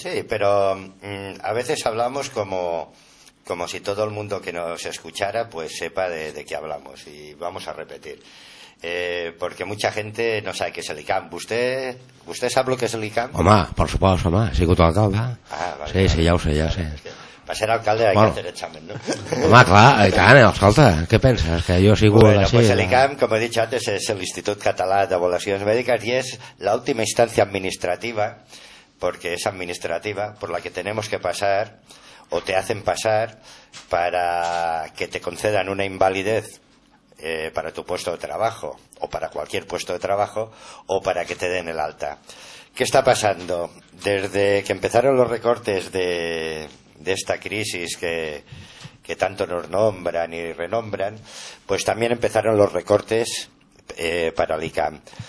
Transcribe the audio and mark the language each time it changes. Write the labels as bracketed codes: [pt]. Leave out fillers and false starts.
[es] Sí, pero a veces hablamos como si todo el mundo que nos escuchara pues sepa de qué hablamos, y vamos a repetir. Porque mucha gente no sabe qué es el ICAM. ¿Usted sabe lo que es el ICAM? [ca] Home, [es] por supuesto, [ca] home, he sigut alcalde. [es] Ah, vale. Sí, ya lo sé, ya sé. Per ser alcalde hay que hacer examen, ¿no? [ca] Home, clar, i tant, escolta, què penses? Que jo sigo bueno, així, pues el ICAM, com he dit antes, és l'Institut Català d'Avaluacions Mèdiques i és l'última instància administrativa, perquè és administrativa, [es] per la que tenemos que passar o te hacen passar para que te concedan una invalidez para tu puesto de trabajo o para cualquier puesto de trabajo o para que te den el alta. ¿Qué está pasando? Desde que empezaron los recortes de esta crisis que tanto nos nombran y renombran, pues también empezaron los recortes para el ICAM.